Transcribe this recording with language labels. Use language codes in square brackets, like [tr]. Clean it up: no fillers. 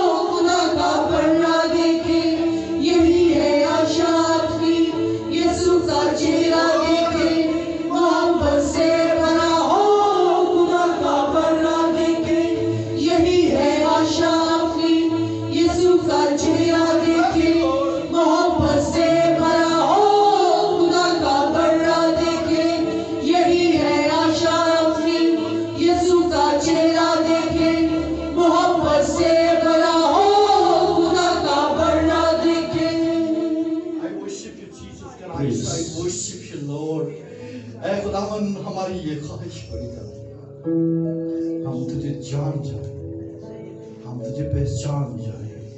[hi] खुदा का बड़ा देखे, यही है आशा अपनी, यीशु का चेहरा देखे, मोहब्बत से भरा हो खुदा का बड़ा देखे, यही है आशा अपनी, यीशु का चेहरा देखे, मोहब्बत से भरा हो खुदा का बड़ा देखे, यही है आशा अपनी, यीशु का चेहरा देखे, मोहब्बत से भरा हो खुदा का बड़ा देखे। [en] I worship you, Jesus. Can I say, I worship you, Lord. [hi] ऐ खुदावन, हमारी ये ख्वाहिश बड़ी कर, हम तुझे जान जाए, हम तुझे पहचान जाए,